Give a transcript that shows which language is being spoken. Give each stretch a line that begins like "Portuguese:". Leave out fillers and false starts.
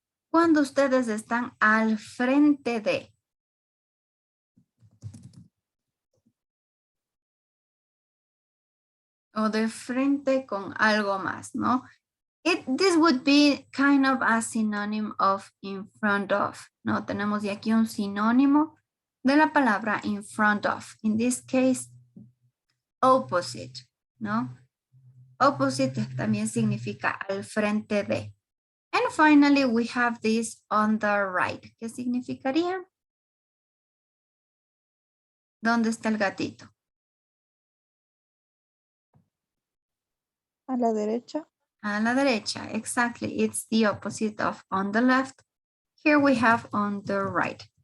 Spanish: Cuando ustedes están al frente de. O de frente con algo más, ¿no?
English: This would be kind of a synonym of in front of, ¿no?
Spanish: Tenemos de aquí un sinónimo de la palabra in front of.
English: In this case, opposite, ¿no?
Spanish: Opposite también significa al frente de.
English: And finally, we have this on the right.
Spanish: ¿Qué significaría? ¿Dónde está el gatito? A la derecha. A la derecha, exactly.
English: It's the opposite of on the left. Here we have on the right.